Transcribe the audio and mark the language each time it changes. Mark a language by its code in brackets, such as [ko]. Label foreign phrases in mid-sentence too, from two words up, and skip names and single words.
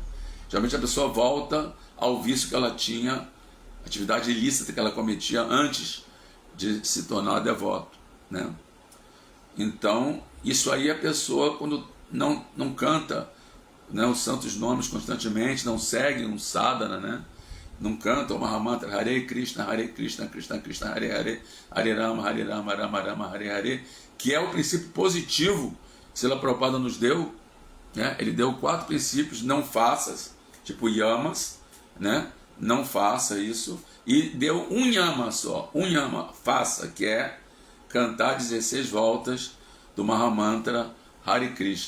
[pt] Geralmente a pessoa volta ao vício que ela tinha, atividade ilícita que ela cometia antes de se tornar devoto, né? Então, isso aí a pessoa, quando não canta, né, os santos nomes constantemente, não segue um sadhana, né? Não canta o Mahamantra Hare Krishna, Krishna Krishna, Hare Hare, Hare Rama, Rama Rama, Hare Hare, que é o princípio positivo que Srila Prabhupada nos deu, né? Ele deu 4 princípios: não faças, tipo yamas, né? Não faça isso, e deu um yama só, um yama, faça, que é cantar 16 voltas do Mahamantra Hare Krishna.